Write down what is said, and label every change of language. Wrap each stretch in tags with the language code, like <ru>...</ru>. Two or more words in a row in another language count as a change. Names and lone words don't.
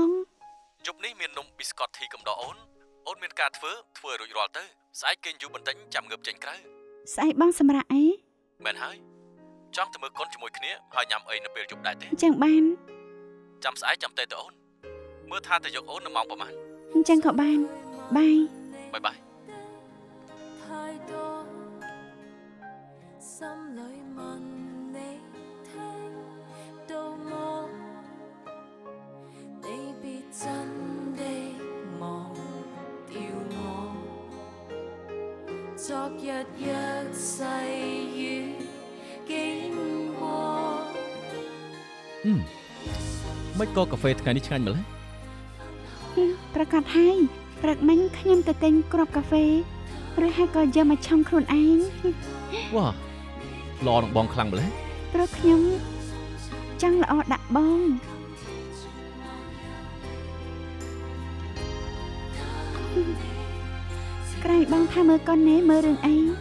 <km>ជប់នេះមាននំប៊ីស្កតធីកំដរអូនមានការធ្វើរួចរាល់ទៅស្អែកគេងយូរបន្តិចចាំងើបចេញក្រៅ ស្អែកបងសម្រាប់អី មែនហើយចង់ទៅមើលកូនជាមួយគ្នាហើយញ៉ាំអីនៅពេលយប់ដែរទេ អញ្ចឹងបាន ចាំស្អែកចាំទេទៅអូនមើលថាទៅយកអូននៅម៉ោងប្រហែល អញ្ចឹងក៏បានបាយ បាយបាយ</km> <yue>太多心裏問你聽到麼你別真的忘掉我昨日約誓與經過</yue> <km>មិនក៏កាហ្វេថ្ងៃនេះឆ្ងាញ់ម្ល៉េះ ប្រកាសហើយព្រឹកមិញខ្ញុំទៅទិញគ្រាប់កាហ្វេឬហើយក៏យកមកឆុងខ្លួនឯង វ៉ាល្អនឹងបងខ្លាំងម្ល៉េះ ព្រោះខ្ញុំចង់ល្អដាក់បង ក្រែងបងថាមើលកូនណែមើលរឿងអី</km>